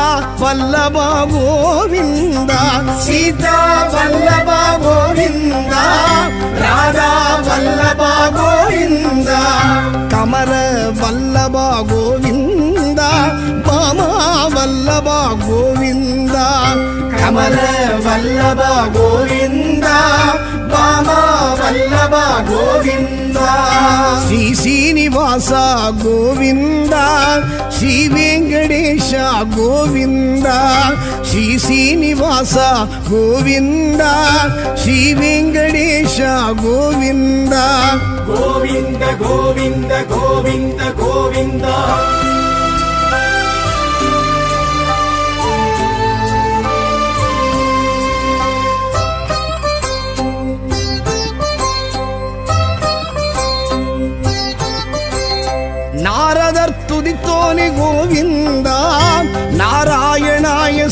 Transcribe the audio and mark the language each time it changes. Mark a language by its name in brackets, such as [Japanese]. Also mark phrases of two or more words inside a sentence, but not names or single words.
[Kannada] ವಲ್ಲಭ ಗೋವಿಂದ ಸೀತಾ ವಲ್ಲಭ ಗೋವಿಂದ ರಾಧಾ ವಲ್ಲಭ ಗೋವಿಂದ ಕಮಲ ವಲ್ಲಭ ಗೋವಿಂದ ಬಾಮ ವಲ್ಲಭ ಗೋವಿಂದ ಕಮಲ ವಲ್ಲಭ ಗೋವಿಂದ ಬಾಮ ವಲ್ಲಭ ಗೋವಿಂದ [Telugu] శ్రీ శ్రీనివాస గోవింద శ్రీ వెంకటేశ గోవింద శ్రీ శ్రీనివాస గోవింద శ్రీ వెంకటేశ గోవింద గోవింద గోవింద గోవింద గోవింద [Tamil] நாரதர் துதித்தோனே கோவிந்தா நாராயணாய